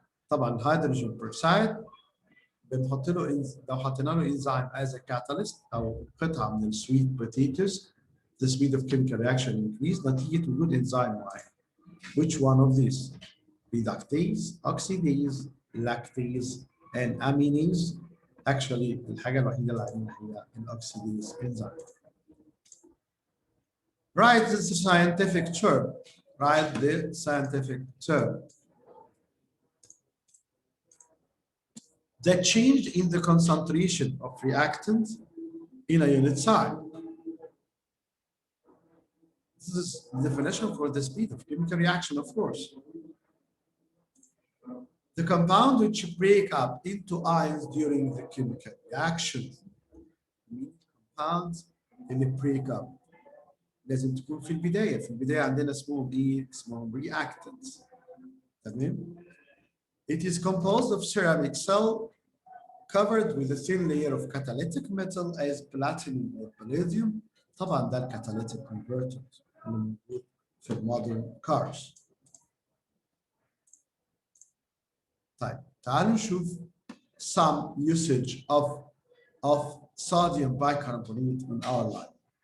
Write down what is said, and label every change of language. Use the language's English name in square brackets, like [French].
[Arabic] طبعا [English] hydrogen peroxide [Arabic] بنحط له لو حطينا له [English] enzyme as a catalyst [Arabic] أو قطعة من السويت [English] potatoes the speed of chemical reaction increase [Arabic] نتيجة وجود [English] enzyme [Arabic] معين. [English] Which one of these? Reductase, oxidase, lactase, and aminase. [Arabic] Actually الحاجة الوحيدة اللي علينا هي الأوكسيديز enzyme. [English] Write the scientific term. Write the scientific term. the change in the concentration of reactant in a unit size. This is the definition for the speed of chemical reaction, of course. The compound which break up into ions during the chemical reaction. [Arabic] compounds اللي [English] break up [Arabic] لازم تكون في البداية. في البداية عندنا اسمهم ايه؟ اسمهم reactants. تمام؟ [English] It is composed of ceramic cell covered with a thin layer of catalytic metal as platinum or palladium. [Arabic] طبعا ده الكاتاليتيك [English] converter [Arabic] اللي موجود في المودرن [English] cars. [Arabic] طيب تعالوا نشوف [English] some usage of sodium bicarbonate in our life.